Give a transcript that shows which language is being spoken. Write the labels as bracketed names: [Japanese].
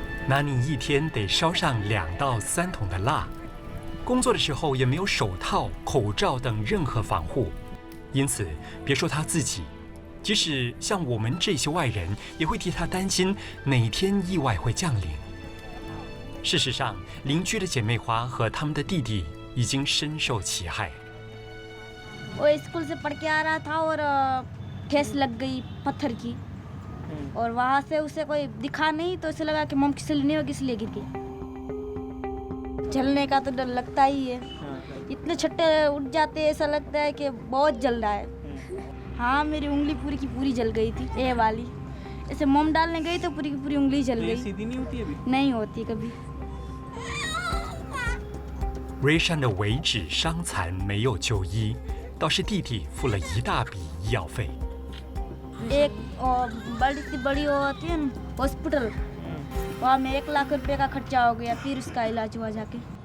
[Chinese] 纳尼一天得烧上2到3桶的蜡，工作的时候也没有手套、口罩等任何防护，因此别说他自己，即使像我们这些外人，也会替他担心哪天意外会降临。事实上，邻居的姐妹花和他们的弟弟已经深受其害。 [Hindi] वो स्कूल से पढ़ के आ रहा था और ठेस लग गई पत्थर की और वहाँ से उसे कोई दिखा नहीं तो उसे लगा कि मोम खिसली नहीं होगी इसलिए गिर गया। जलने का तो डर लगता ही है, इतने छट्टे उठ जाते हैं ऐसा लगता है कि बहुत जल रहा है। हाँ मेरी उंगली पूरी की पूरी जल गई थी, ये वाली ऐसे मोम डालने गई तो पूरी की पूरी उंगली जल गई। सीधी नहीं होती अभी? नहीं होती कभी। [Chinese] Rishan 的尾指伤残没有就医，倒是弟弟付了一大笔医药费。 [Hindi] एक बड़ी सी बड़ी होती है ना हॉस्पिटल, वहाँ में 1 लाख रुपए का खर्चा हो गया, फिर उसका इलाज हुआ जाके।